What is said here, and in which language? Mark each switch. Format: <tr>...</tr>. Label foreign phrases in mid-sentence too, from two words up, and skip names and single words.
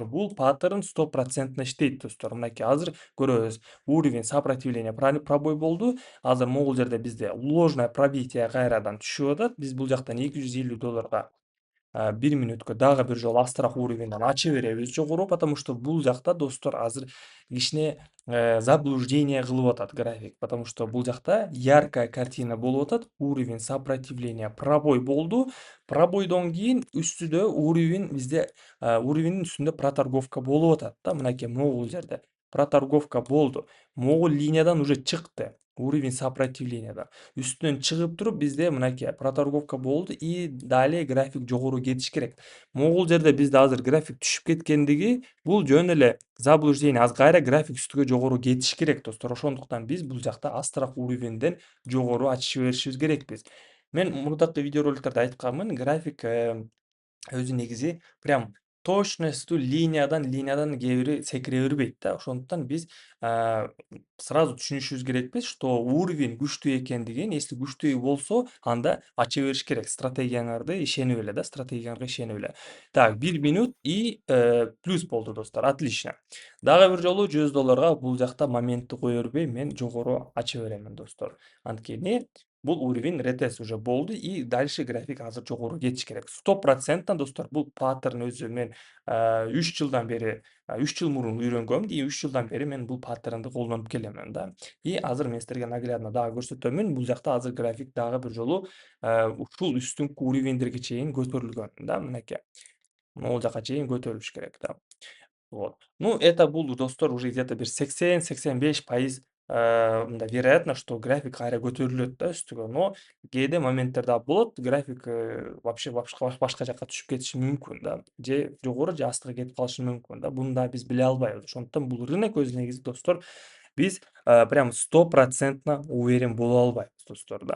<ky>Бул паттерн 100% иштейт достор. Мынакей азыр көрөбүз.</ky> <ru>Уровень сопротивления</ru> <ky>пробой болду. Азыр могул жерде бизде</ky> <ru>ложное пробитие</ru> <ky>кайрадан түшүп атат. Биз бул жактан $250 1 мүнөткө дагы бир жолу астыраак уровеньден ача беребиз жогору, потому что бул жакта достор азыр кичине заблуждение кылып атат график, потому что бул жакта</ky> <ru>яркая картина</ru> <ky>болуп атат.</ky> <ru>Уровень сопротивления</ru> <ky>пробой болду. Пробойдон кийин үстүдө уровень бизде уровеньдин үстүндө проторговка болуп атат да. Мынакей могул жерде проторговка болду. Могул линиядан уже чыкты.</ky> <ru>Уровень сопротивлениядан.</ru> <ky>Үстүнөн чыгып туруп бизде мынакей проторговка болду</ky> <ru>и далее</ru> <ky>график жогору кетиш керек. Могул жерде бизде азыр график түшүп кеткендиги бул жөн эле заблуждение. Азыр кайра график үстүгө жогору кетиш керек достор. Ошондуктан биз бул жакта астыраак уровеньден жогору ачыша беришибиз керекпиз. Мен мурдакы видеороликтерде айтканмын, график өзү негизи</ky> <ru>прям точностью</ru> <ky>линиядан кээ бири секире бербейт да. Ошондуктан биз сразу түшүнүшүбүз керекпиз,</ky> <ru>что уровень</ru> <ky>күчтүү экендигин, если күчтүү болсо, анда ача бериш керек. Стратегияңарды ишенип эле да, стратегияңарга ишенип эле.</ky> <ru>Так, 1 минут и плюс</ru> <ky>болду достор.</ky> <ru>Отлично.</ru> <ky>Дагы бир жолу $100 бул жакта моментти кое бербей, мен жогору ача беремин достор. Анткени бул</ky> <ru>уровень ретест уже</ru> <ky>болду</ky> <ru>и дальше</ru> <ky>график азыр жогору кетиш керек. 100% достор, бул паттерн өзү мен 3 жылдан бери, 3 жыл мурун үйрөнгөм и 3 жылдан бери мен бул паттернди колдонуп келемин да. И азыр мен силерге наглядно дагы көрсөтөмүн. Бул жакта азыр график дагы бир жолу ушул үстүнкү уровеньдерге чейин көтөрүлгөн да, мынакей. Могул жака чейин көтөрүлүш керек да.</ky> <ru>Вот. Ну, это</ru> <ky>бул достор</ky> <ru>уже где-то</ru> <ky>бир 80-85% мындай</ky> <ru>вероятно, что график</ru> <ky>кайра көтөрүлөт да үстүгө. Но кээде моменттер дагы болот, график, вообще башка жакка түшүп кетиши мүмкүн да. Же жогору, же астыга кетип калышы мүмкүн да. Буну дагы биз биле албайбыз. Ошондуктан бул рынок өз негизи достор, биз,</ky> <ru>прям 100% уверен</ru> <ky>боло албайбыз достор да.</ky>